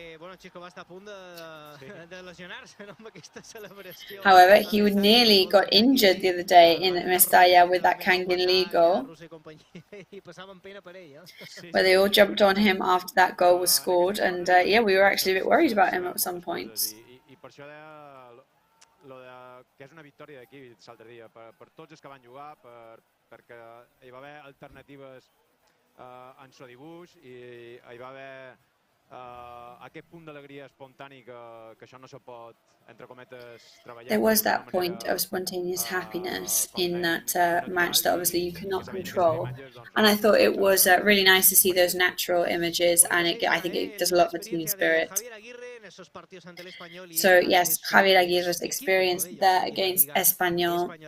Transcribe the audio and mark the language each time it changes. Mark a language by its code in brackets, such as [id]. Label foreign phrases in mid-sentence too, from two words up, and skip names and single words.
[en] However, he nearly got injured the other day in Mestalla with that Kangin Lee goal, where they all jumped on him after that goal was scored, and yeah, we were actually a bit worried about him at some points. [ca] Que és una victòria d'aquí l'altre dia, per tots els que van jugar, perquè hi va haver alternatives en so dibuix i hi va haver aquest punt d'alegria espontani que això no se pot, entre cometes, treballar. [en] There was that point of spontaneous happiness in that match that obviously you cannot control, and I thought it was really nice to see those natural images, and I think it does a lot for team spirit. So yes, Javier Aguirre's experience there against Espanyol.